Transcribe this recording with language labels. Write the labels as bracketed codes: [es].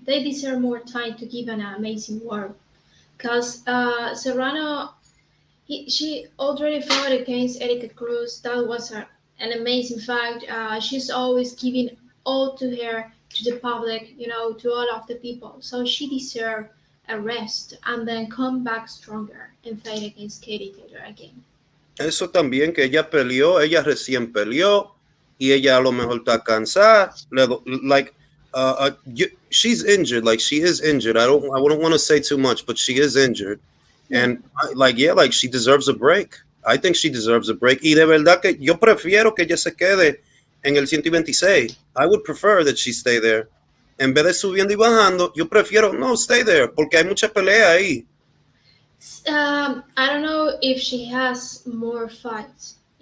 [en] They deserve more time to give an amazing work. Because Serrano, she already fought against Erika Cruz. That was an amazing fight. She's always giving all to her, to the public, to all of the people. So she deserves a rest and then come back stronger and fight against Katie Taylor again. [es] Eso también que ella recién peleó y ella a lo mejor está cansada. [en] Like, she's injured. Like she is injured. I wouldn't want to say too much, but she is injured. Yeah. And like she deserves a break. I think she deserves a break. [es] Y de verdad que yo prefiero que ella se quede en el 126. [en] I would prefer that she stay there. [es] En vez de subiendo y bajando, yo prefiero no [en] stay there [es] porque hay mucha pelea ahí. [en] I don't know if she has more fights.